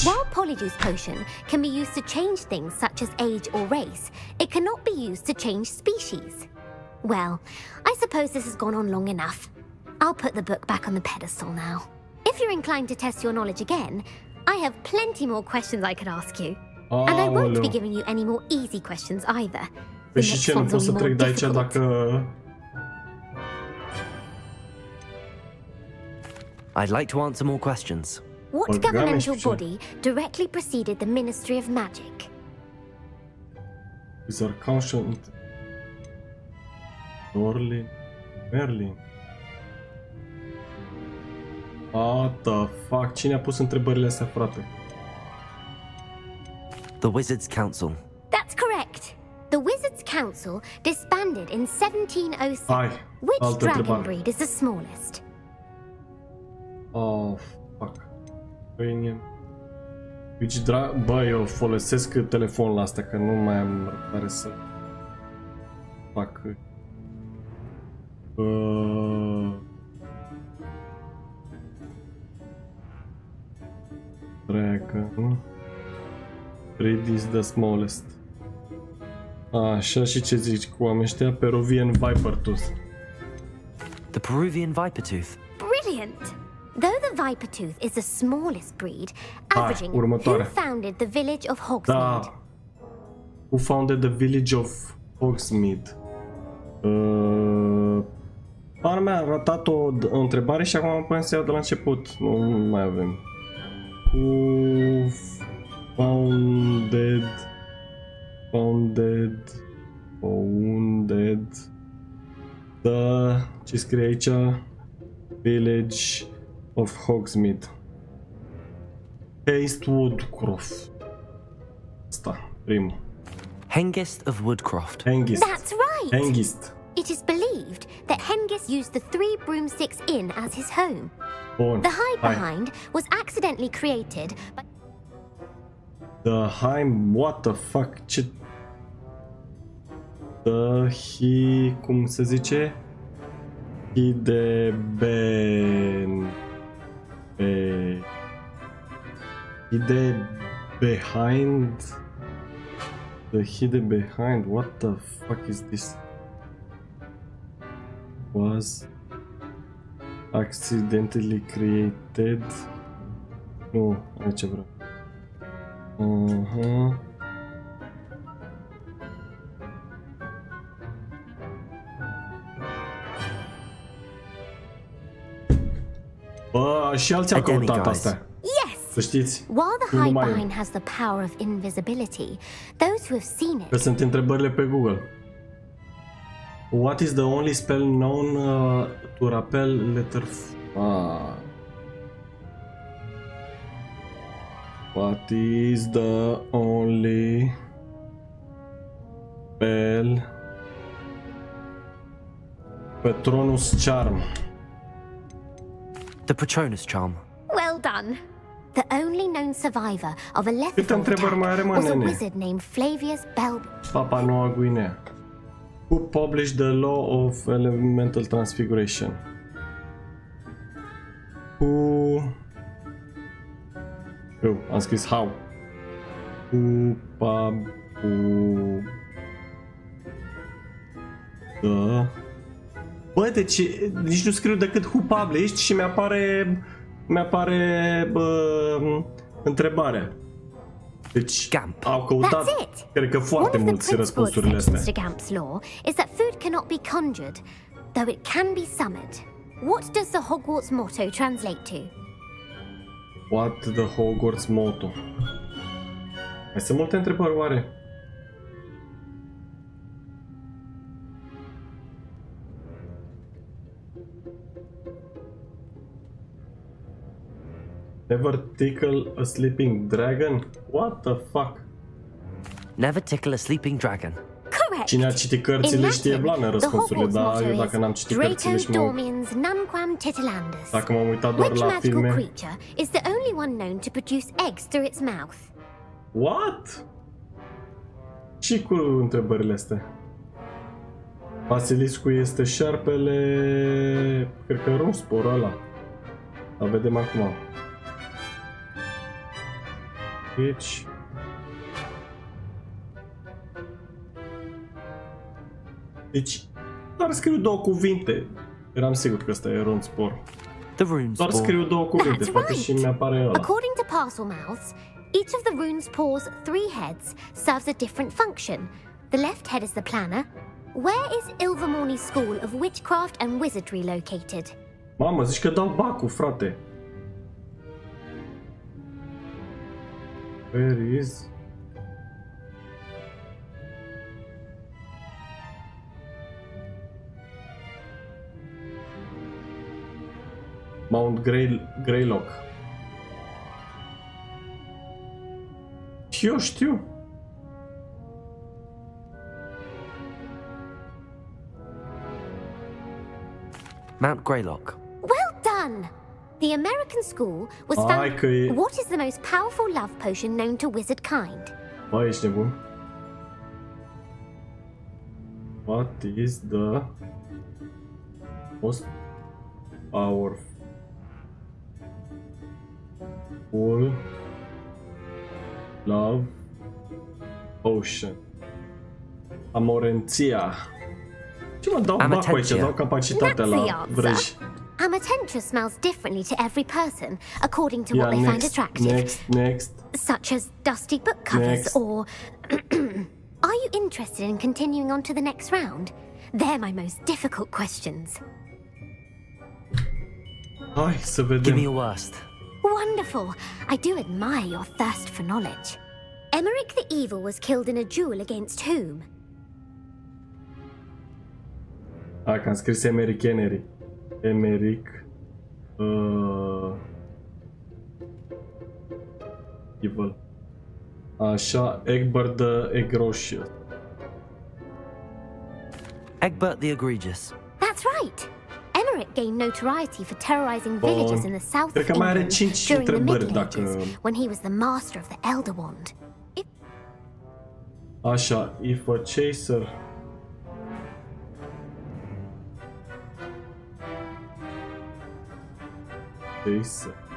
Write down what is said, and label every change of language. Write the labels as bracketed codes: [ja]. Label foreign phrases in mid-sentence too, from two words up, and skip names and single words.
[en] While Polyjuice potion can be used to change things such as age or race, it cannot be used to change species. Well, I suppose this has gone on long enough. I'll put the book back on the pedestal now. If you're inclined to test your knowledge again, I have plenty more questions I could ask you. And I won't be [ro] Aoleu. [en] giving you any more easy questions either. [ro] Păi [en] The [ro] și [en] next [ro] ce, nu [en] ones [ro] pot [en] will [ro] să [en] be more [ro] trec de aici [en] difficult. [ro] dacă... [en] I'd like to answer more questions. What [ro] Organe [en] governmental [ro] și ce? [en] body directly preceded the Ministry of Magic? Wizard Council... Orlin... Merlin... What the fuck? [ro] Cine a pus întrebările astea, frate? [en] The Wizards' Council. That's correct. The Wizards' Council disbanded in 1707. [ro] Hai, [en] Which [ro] altă [en] dragon [ro] întrebare. [en] breed is the smallest? Oh, fuck. [ro] Bă, eu folosesc telefonul la astea, că nu mai am răbdare să fac... [en] Dragon... Breed is the smallest. [ro] Așa, și ce zici cu oamenii ăștia? [en] Peruvian Viper Tooth. The Peruvian Vipertooth. Brilliant! Though the Vipertooth is the smallest breed, averaging who [ro] următoarea. [en] founded the village of Hogsmeade? [ro] Da. [en] Who founded the village of Hogsmeade? [ro] Pana mea a ratat o întrebare și acum am până să iau de la început. Nu mai avem. [en] Who founded the... [ro] Ce scrie aici? [en] Village of Hogsmeade. Haste Woodcroft. [ro] Asta, primul. [en] Hengist of Woodcroft. Hengist. That's right. Hengist. It is believed that Hengist used the 3 Broomsticks Inn as his home. [ro] Bun. [en] The hide [ro] Hai. [en] behind was accidentally created by... The Heim, what the fuck, [ro] ce... cum se zice? [en] Hide behind, what the fuck is this? Was accidentally created. [ro] Nu, aici vreau. Bă, și alții au căutat astea. [en] Yes! [ro] Să știți. [en] While the [ro] Nu [en] hide [ro] numai eu. [en] behind has the power of invisibility, those who have seen [ro] Că [en] it... [ro] sunt întrebările pe Google. [en] What is the only spell known to repel letter F? What is the only spell? Patronus Charm. The Patronus Charm. Well done! The only known survivor of a left [ro] Câte întrebări mai are, mă, [en] was a [ro] nene? [en] wizard named Flavius Belby. [ro] Papua Noua Guinea. [en] Who published the law of elemental transfiguration? Who... [ro] Eu, am scris how. [en] Who the... [ro] Bă, deci nici nu scriu decât [en] who published [ro] și mi-apare întrebarea. Deci [en] Gamp. [ro] au căutat, [en] That's it. [ro] cred că foarte [en] One of [ro] mulți [en] the principal [ro] răspunsurile [en] exceptions [ro] astea. [en] to Gamp's law is that food cannot be conjured, though it can be summoned. What does the Hogwarts motto translate to? What the Hogwarts motto? [ro] Mai sunt multe întrebări, oare? [en] Never tickle a sleeping dragon? What the fuck? Never tickle a sleeping dragon. Correct! [ro] Cine a citit cărțile [en] In [ro] știe blană [en] Latin, the [ro] răspunsurile, [en] Hogwarts [ro] dar eu [en] motto [ro] dacă n-am citit [en] is [ro] cărțile și [la] Draco Dormiens Nunquam Titilandus. [ro] dacă m-am uitat doar [en] Which [ro] la [en] magical [ro] filme... [en] creature is the only one known to produce eggs through its mouth? What? [ro] Și cu întrebările astea. Basiliscul este șarpele... Cred că rosporul ăla. Dar vedem acum. Deci... Deci... Doar scriu 2 cuvinte. Eram sigur că ăsta e ronspor. [en] The runes [ro] Doar [en] for... [ro] scriu 2 cuvinte, [en] That's [ro] poate și [en] right. [ro] mi-apare ăla. [en] According to Parselmouths, each of the rune's paws 3 heads serves a different function. The left head is the planner. Where is Ilvermorny's School of Witchcraft and Wizardry located? [ro] Mamă, zici că dau bacul, frate. [en] Where is... Mount Greylock. [ro] Eu știu. [en] Mount Greylock. Well done! The American school was [ro] Ai [en] found... [ro] că e... [en] What is the most powerful love potion known to wizard kind? [ro] Bă, ești nebun. [en] What is the most powerful love potion? [ro] Amorenția. Ce mă dau bacul aici? Dau capacitatea [en] That's the [ro] la [en] answer. [ro] vrăji. [en] Amatentia smells differently to every person, according to what they find attractive. Next. Such as dusty book covers Next. or... Are you interested in continuing on to the next round? They're my most difficult questions. [ro] Hai să [en] Give me [ro] vedem. [en] your worst. Wonderful! I do admire your thirst for knowledge. Emmerich the Evil was killed in a duel against whom? [ro] Hai că am scris Emeric. [en] Evil. [ro] Așa, [en] Egbert the Egregious. Egbert the Egregious. That's right. Emmerich gained notoriety for terrorizing villages in the south [ro] Cred [en] of [ro] că mai are [en] England [ro] 5 [en] during the [ro] întrebări [en] Middle [ro] dacă... [en] Ages, when he was the master of the Elder Wand. Așa, if a chaser... Chaser...